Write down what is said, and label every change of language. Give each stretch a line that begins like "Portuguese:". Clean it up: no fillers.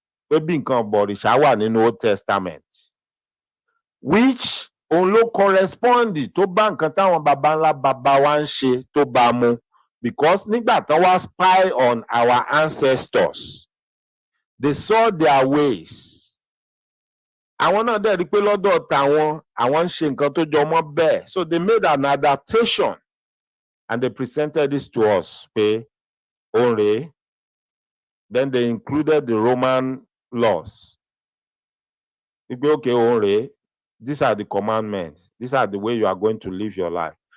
Yoruba: Pé bí nǹkan bọ̀rìṣà wà nínú Old Testament. Which òun ló correspond tó bá nǹkan táwọn baba ńlá baba wa ń ṣe tó bá mu.
English: Because
Yoruba: nígbà tán wá
English: spy on our ancestors, they saw their ways.
Yoruba: Àwọn náà dẹ̀ rí pé lọ́dọ̀ tàwọn àwọn ń ṣe nǹkan tó jọ mọ́ bẹ́ẹ̀.
English: So they made an adaptation and they presented this to us
Yoruba: pé òun rèé.
English: Then they included the Roman laws.
Yoruba: Wípé okay òun rèé.
English: These are the commandments. These are the way you are going to live your life.